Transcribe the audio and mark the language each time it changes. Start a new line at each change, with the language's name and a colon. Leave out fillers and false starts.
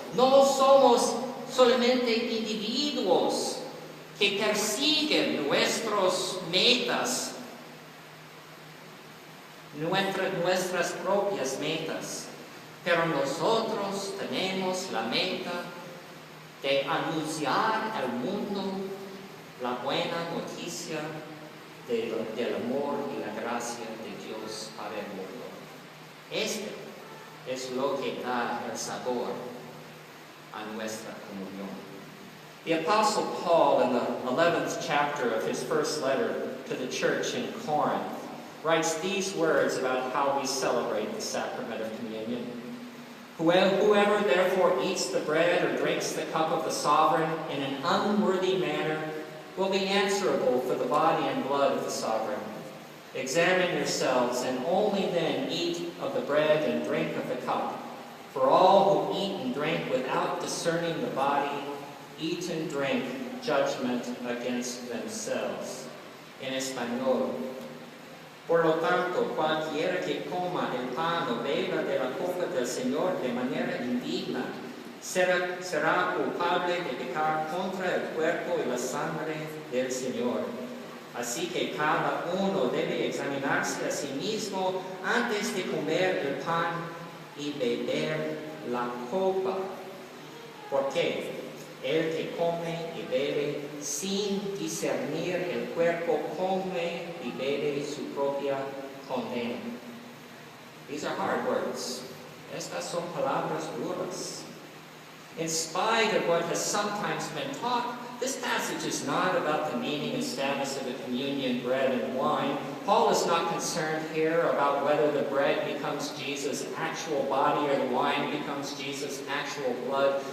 Spanish: No somos solamente individuos que persiguen nuestras metas, nuestras propias metas, pero nosotros tenemos la meta de anunciar al mundo la buena noticia del amor y la gracia de Dios para el mundo. Este es lo que da el sabor a nuestra comunión.
English: The Apostle Paul, in the 11th chapter of his first letter to the church in Corinth, writes these words about how we celebrate the sacrament of communion. Whoever therefore eats the bread or drinks the cup of the sovereign in an unworthy manner will be answerable for the body and blood of the sovereign. Examine yourselves, and only then eat of the bread and drink of the cup. For all who eat and drink without discerning the body, eat and drink judgment against themselves.
Spanish: En español. Por lo tanto, cualquiera que coma el pan o beba de la copa del Señor de manera indigna, será culpable de pecar contra el cuerpo y la sangre del Señor. Así que cada uno debe examinarse a sí mismo antes de comer el pan y beber la copa. Porque el que come y bebe sin discernir el cuerpo come y bebe su propia condena.
English: These are hard words.
Spanish: Estas son palabras duras.
English: In spite of what has sometimes been taught, this passage is not about the meaning and status of the communion bread and wine. Paul is not concerned here about whether the bread becomes Jesus' actual body or the wine becomes Jesus' actual blood.